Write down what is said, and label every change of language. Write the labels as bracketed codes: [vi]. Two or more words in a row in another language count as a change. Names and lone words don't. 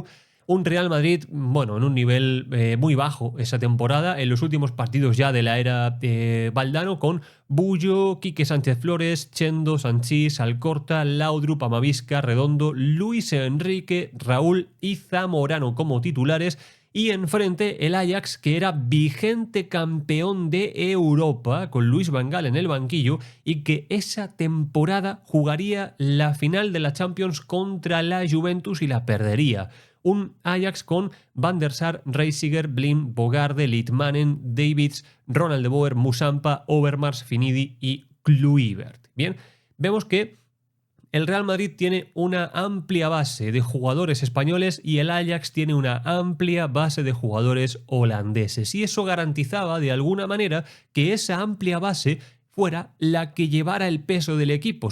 [es] Un Real Madrid, bueno, en un nivel muy bajo esa temporada, en los últimos partidos ya de la era Valdano, con Bullo, Quique Sánchez Flores, Chendo, Sanchís, Alcorta, Laudrup, Amavisca, Redondo, Luis Enrique, Raúl y Zamorano como titulares. Y enfrente el Ajax, que era vigente campeón de Europa, con Luis Van Gaal en el banquillo, y que esa temporada jugaría la final de la Champions contra la Juventus y la perdería. Un Ajax con Van der Sar, Reisiger, Blind, Bogarde, Litmanen, Davids, Ronald de Boer, Musampa, Overmars, Finidi y Kluivert. Bien, vemos que el Real Madrid tiene una amplia base de jugadores españoles y el Ajax tiene una amplia base de jugadores holandeses. Y eso garantizaba de alguna manera que esa amplia base fuera la que llevara el peso del equipo.